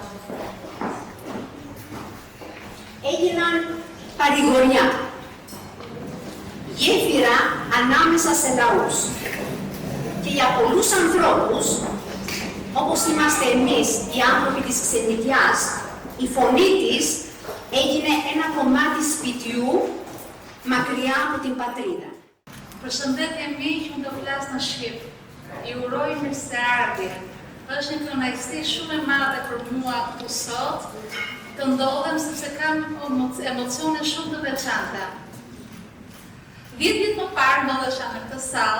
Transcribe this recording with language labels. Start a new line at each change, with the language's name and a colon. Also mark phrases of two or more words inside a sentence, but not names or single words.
Greek: Έγιναν παρηγοριά, γέφυρα ανάμεσα σε λαούς. Και για πολλούς ανθρώπους, όπως είμαστε εμείς οι άνθρωποι της ξενιτιάς, η φωνή της έγινε ένα κομμάτι σπιτιού μακριά από την πατρίδα.
Albanian: Përshëndetje miq, unë do flas në shqip. I uroj mirëseardhje. Është një kënaqësi shumë e madhe për mua këtu sot të ndodhem sepse kam emocione shumë të veçanta. 10 vjet më parë ndodhesha në këtë sallë.